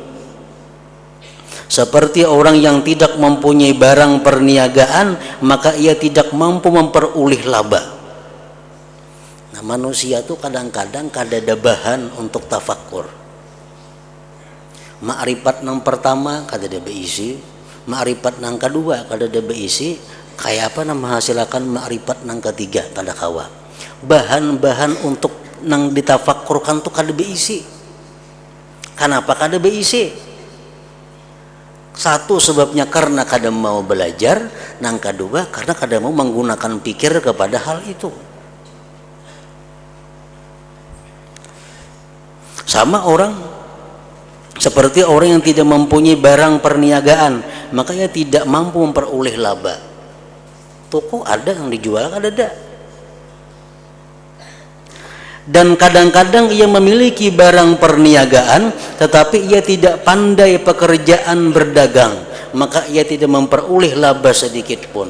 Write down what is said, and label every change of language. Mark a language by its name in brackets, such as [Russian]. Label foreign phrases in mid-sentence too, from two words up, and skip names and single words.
[Indonesian] Seperti orang yang tidak mempunyai barang perniagaan, maka ia tidak mampu memperoleh laba. Nah, manusia itu kadang-kadang kada ada bahan untuk tafakkur. [Banjar] Makrifat yang pertama kada ada beisi, makrifat yang kedua kada ada beisi, kayak apa menghasilkan makrifat yang ketiga kada kawa. Bahan-bahan untuk nang ditafakkurkan tuh kada beisi. Kenapa kada beisi? Satu sebabnya karena kada mau belajar, nang kedua karena kada mau menggunakan pikir kepada hal itu. [Indonesian] Sama orang seperti orang yang tidak mempunyai barang perniagaan, maka ia tidak mampu memperoleh laba. Toko ada yang dijual, ada. Dan kadang-kadang ia memiliki barang perniagaan, tetapi ia tidak pandai pekerjaan berdagang, maka ia tidak memperoleh laba sedikit pun.